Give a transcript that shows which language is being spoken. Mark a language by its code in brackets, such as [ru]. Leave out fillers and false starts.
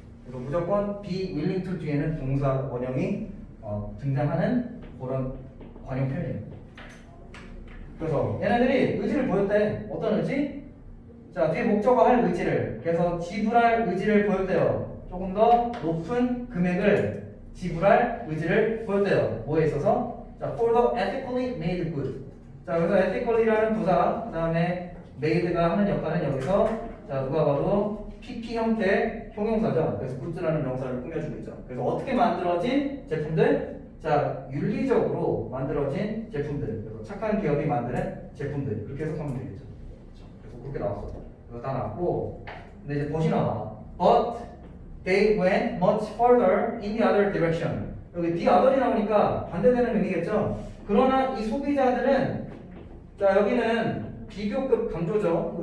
[ko] 그래서 무조건 [en] be willing to [ko] 뒤에는 동사 원형이 등장하는 그런 관용 표현이에요. 그래서 얘네들이 의지를 보였대. 어떤 의지? 자, 뒤에 목적어 할 의지를. 그래서 지불할 의지를 보였대요. 조금 더 높은 금액을 지불할 의지를 보였대요. 뭐에 있어서? [en] 자, for the ethically made good. [ko] 자, 그래서 ethically라는 부사, 그 다음에 made가 하는 역할은 여기서 자, 누가 봐도 PP 형태 형용사죠. 그래서 good라는 명사를 꾸며주고 있죠. 그래서 어떻게 만들어진 제품들? 자, 윤리적으로 만들어진 제품들. 그래서 착한 기업이 만드는 제품들. 그렇게 해석하면 되겠죠. 그래서 그렇게 나왔어. 그래서 다 나왔고, 근데 이제 덫이 나와. [en] But they went much further in the other direction. [ko] 여기 the other이 나오니까 반대되는 의미겠죠. 그러나 이 소비자들은 자, 여기는 비교급 강조죠.